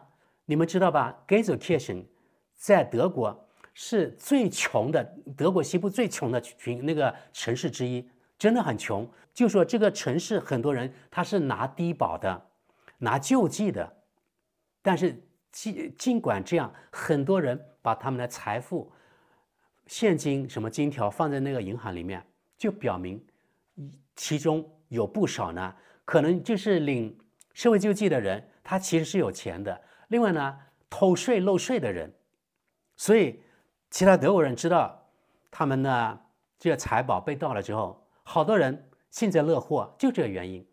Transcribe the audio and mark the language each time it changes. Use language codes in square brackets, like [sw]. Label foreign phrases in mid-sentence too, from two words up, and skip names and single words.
[zh] 你們知道吧？ Gelsenkirchen 在德國是最窮的，德國西部最窮的那個城市之一，真的很窮。就說這個城市很多人他是拿低保的，拿救濟的，但是儘管這樣，很多人把他們的財富、現金什麼金條放在那個銀行裡面，就表明其中有不少呢，可能就是領社會救濟的人，他其實是有錢的。另外呢，偷稅漏稅的人，所以其他德國人知道他們呢這個財寶被盜了之後，好多人幸災樂禍，就這個原因。